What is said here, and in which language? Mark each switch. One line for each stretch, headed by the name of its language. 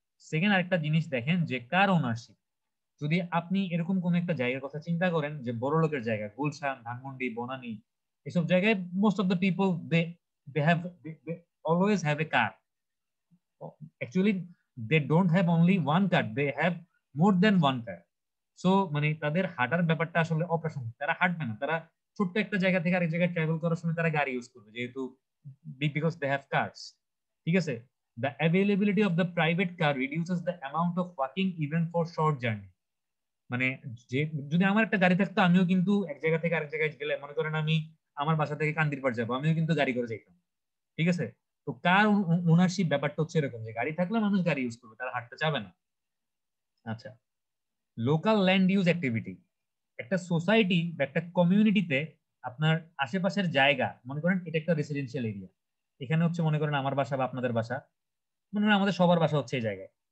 Bangla: Second আরেকটা জিনিস দেখেন যে কার ওনারশিপ। যদি আপনি এরকম কোন একটা জায়গার কথা চিন্তা করেন যে বড় লোকের জায়গা, গুলশান, ধানমন্ডি, বনানী, এসব জায়গায়
English: Most of the people they have always have a car. Actually they don't have only one car, they have more than one car.
Bangla: So মানে তাদের হাঁটার ব্যাপারটা আসলে অপ্রাসঙ্গিক, তারা হাঁটবে না, তারা ছোট্ট একটা জায়গা থেকে আরেক জায়গায় ট্রাভেল করার সময় তারা গাড়ি ইউজ করবে, যেহেতু
English: Because they have cars.
Bangla: ঠিক আছে,
English: the availability of the private car reduces the amount of walking even for short journey।
Bangla: মানে যে যদি আমার একটা গাড়ি থাকতো আমিও কিন্তু এক জায়গা থেকে আরেক জায়গায় গেলে, মনে করেন আমি আমার বাসা থেকে কান্দিরপাড় যাবো, আমিও কিন্তু গাড়ি করে যাইতাম। ঠিক আছে, তো কার ওনারশিপ ব্যাপারটা হচ্ছে এরকম যে গাড়ি থাকলে মানুষ গাড়ি ইউজ করবে, তারা হাঁটতে যাবে না। আচ্ছা, লোকাল ল্যান্ড ইউজ অ্যাক্টিভিটি। একটা সোসাইটি বা একটা কমিউনিটিতে আপনার আশেপাশের জায়গা, মনে করেন এটা একটা রেসিডেন্সিয়াল এরিয়া, এখানে হচ্ছে মনে করেন আমার বাসা বা আপনাদের বাসা, মনে করেন আমাদের সবার বাসা হচ্ছে এই জায়গায়।